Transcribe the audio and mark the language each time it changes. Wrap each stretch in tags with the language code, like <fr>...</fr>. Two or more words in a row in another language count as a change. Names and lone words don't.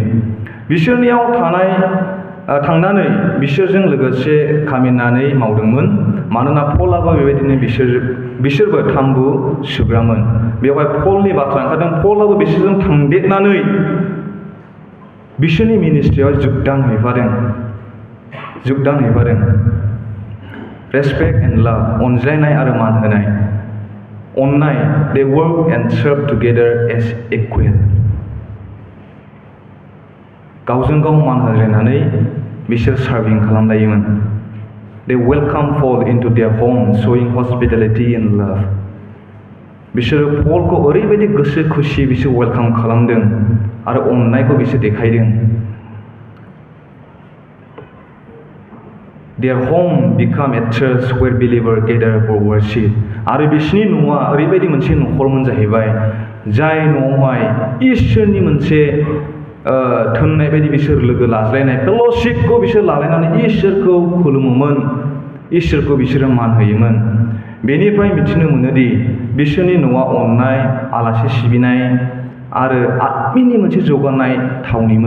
<brx>बिसोरनियाव थांनानै बिसोरजों लोगोसे खामिननानै मावदोंमोन, मानोना पलाबो बेबायदिनो बिसोरबो थाम्बु सुग्रामोन। बेवहाय पलनि बाथ्रा ओंखारदों, पलाबो बिसोरजों थांदेरनानै बिसोरनि मिनिस्ट्रियाव जुगदान हैफादों।</brx> <en>respect and love,</en> <brx>अनज्लायनाय आरो मान होनाय।</brx> <en>onnai, they work and serve together as equal.</en> <brx>गावजों गाव मान होलायनानै बिसोर सार्भिं खालामलायोमोन।</brx> <en>They welcome Paul into their home, showing hospitality and love.</en> <brx>बिसोरो पलखौ ओरैबायदि गोसो खुसि बिसोर वेलकाम खालामदों आरो अननायखौ बिसोर देखायदों।</brx> <en>Their home became a church where believers gather for worship.</en> <brx>आरो बिसोरनि न'आ ओरैबायदि मोनसे न'खरमोन जाहैबाय, जाय न'आवहाय इसोरनि मोनसे थोननाय बायदि बिसोर लोगो लाज्लायनाय फेल'शिपखौ बिसोर लालायनानै इसोरखौ खुलुमोमोन, इसोरखौ बिसोरो मान होयोमोन। बेनिफ्राय मिथिनो मोनोदि बिसोरनि न'आ अननाय, आलासि सिबिनाय आरो आत्मिकनि मोनसे जौगानाय थावनिमोन।</brx>